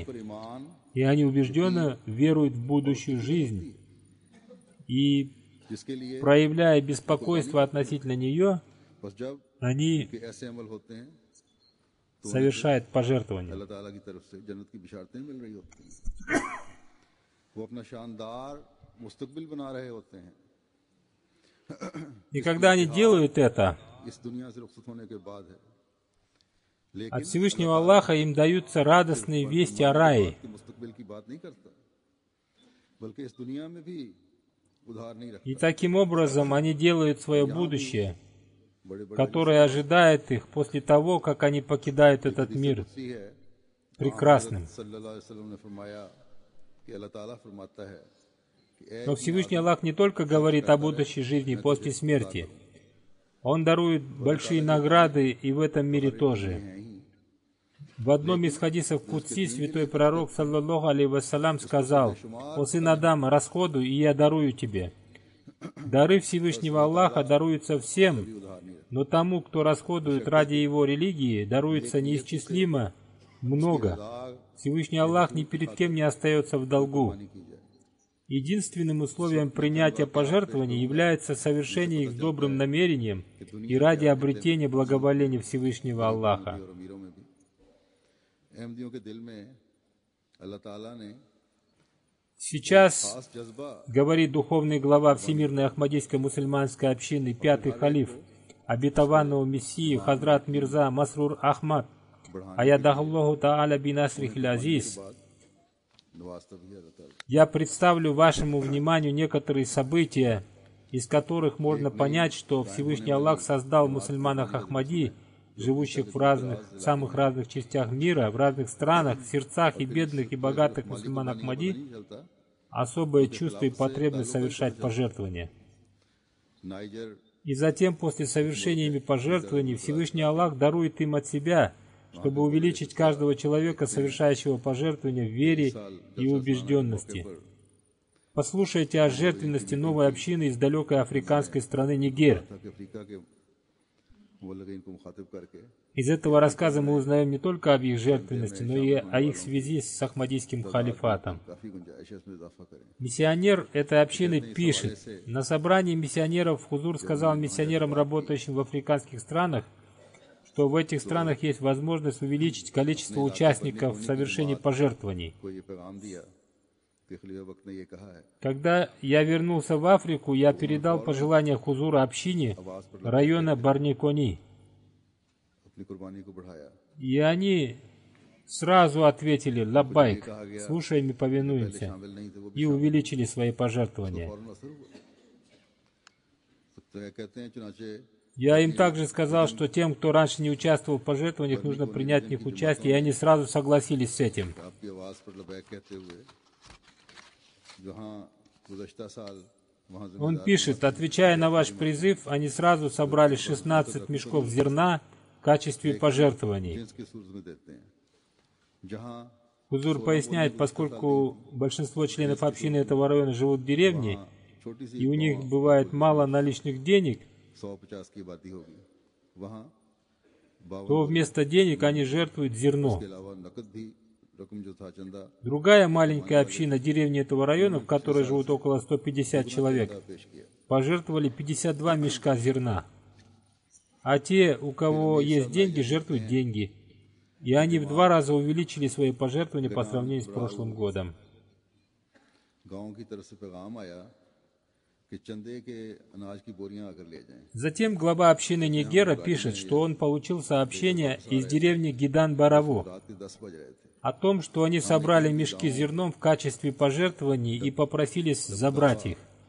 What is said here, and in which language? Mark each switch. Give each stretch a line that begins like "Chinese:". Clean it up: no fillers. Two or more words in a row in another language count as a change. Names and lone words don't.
Urdu: پر ایمان
Russian: и они убежденно веруют в будущую жизнь. И,
Urdu: جس کے لیے
Russian: проявляя беспокойство относительно нее,
Urdu: بس جب
Russian: они
Urdu: کے ایسے عمل ہوتے ہیں
Russian: совершают пожертвования.
Urdu: اللہ تعالیٰ کی طرف سے جنت کی بشارتیں مل رہی ہوتی ہیں۔ وہ اپنا شاندار مستقبل بنا رہے ہوتے ہیں.
Russian: И когда они делают это,
Urdu: اس دنیا سے رخصت ہونے کے بعد ہے,
Russian: от
Urdu: लेकिन
Russian: Всевышнего Аллаха им даются радостные вести о рае.
Urdu: کہ مستقبل کی بات نہیں کرتا، بلکہ اس دنیا میں بھی ادھار نہیں رکھتا.
Russian: И таким образом они делают свое будущее,
Urdu: بڑے بڑے
Russian: которое ожидает их после того, как они покидают этот мир,
Urdu: سی ہے
Russian: прекрасным.
Urdu: صلی اللہ علیہ وسلم نے فرمایا کہ اللہ تعالیٰ فرماتا ہے کہ اے
Russian: Но Всевышний Аллах не только говорит о будущей жизни после смерти, Он дарует большие награды и в этом мире тоже. В одном из хадисов Кудси святой пророк,
Arabic: صلى الله عليه وسلم,
Russian: сказал: «О сын Адама, расходуй, и я дарую тебе». Дары Всевышнего Аллаха даруются всем, но тому, кто расходует ради его религии, даруется неисчислимо много. Всевышний Аллах ни перед кем не остается в долгу. Единственным условием принятия пожертвований является совершение их с добрым намерением и ради обретения благоволения Всевышнего Аллаха.
Urdu: اور امیروں میں بھی احمدیوں کے دل میں اللہ تعالیٰ نے
Russian: Сейчас,
Urdu: خاص جذبہ
Russian: говорит духовный глава Всемирной Ахмадийской мусульманской общины, пятый халиф, обетованного Мессии Хазрат Мирза Масрур Ахмад,
Arabic: أيده الله تعالى بنصره العزيز,
Urdu: نوازتا بھی ہے اللہ تعالیٰ.
Russian: я представлю вашему вниманию некоторые события, из которых можно понять, что Всевышний Аллах создал в мусульманах Ахмади, живущих в самых разных частях мира, в разных странах, в сердцах и бедных, и богатых мусульман Ахмади,
Urdu: نہیں چلتا.
Russian: особое чувство и потребность совершать пожертвования.
Urdu: नाइजर
Russian: И затем, после совершения ими пожертвований, Всевышний Аллах дарует им от себя, чтобы увеличить каждого человека, совершающего пожертвования в вере и убежденности. Послушайте о жертвенности новой общины из далекой африканской страны Нигер.
Urdu: تھا کہ افریقہ کے مبلغین کو مخاطب کرکے
Russian: Из этого рассказа мы узнаем не только об их жертвенности, но и о их связи с Ахмадийским халифатом.
Urdu: کافی گنجائش ہے اس میں اضافہ کریں.
Russian: Миссионер этой общины пишет: на собрании миссионеров Хузур сказал миссионерам, работающим в африканских странах, что в этих странах есть возможность увеличить количество участников в совершении пожертвований.
Urdu: کوئی یہ پیغام دیا کہ خلیفۂ وقت نے یہ کہا ہے
Russian: Когда я вернулся в Африку, я передал пожелания Хузура общине района Барникони,
Urdu: اپنی قربانی کو بڑھایا.
Russian: и они сразу ответили: «Лаббайк, слушаем и повинуемся»,
Urdu: شامل نہیں تھے وہ
Russian: и увеличили свои пожертвования.
Urdu: فوراً اثر ہوا۔ تو کہتے ہیں چنانچہ
Russian: Я им также сказал, что тем, кто раньше не участвовал в пожертвованиях, нужно принять в них участие, и они сразу согласились с этим.
Urdu: آپ کی آواز پر لبیک کہتے ہوئے جہاں گزشتہ سال وہاں
Russian: Он пишет: отвечая на ваш призыв, они сразу собрали 16 мешков зерна в качестве пожертвований.
Urdu: جنس کی صورت میں دیتے ہیں جہاں
Russian: Хузур поясняет, поскольку большинство членов общины этого района живут в деревне,
Urdu: چھوٹی سی
Russian: и у них бывает мало наличных денег,
Urdu: 150 کی آبادی ہوگی وہاں 52
Russian: то вместо денег они жертвуют зерно.
Urdu: کے علاوہ نقد بھی رقم جو تھا چندہ
Russian: Другая маленькая община деревни этого района, в которой живут около 150 человек,
Urdu: پیش کیا.
Russian: пожертвовали 52 мешка зерна. а те, у кого есть деньги, жертвуют деньги. И они в 2 раза увеличили свои пожертвования по сравнению с прошлым годом. Затем глава общины Нигера пишет, что он получил сообщение из деревни Гидан-Бараву о том, что они собрали мешки с зерном в качестве пожертвований и попросились забрать их.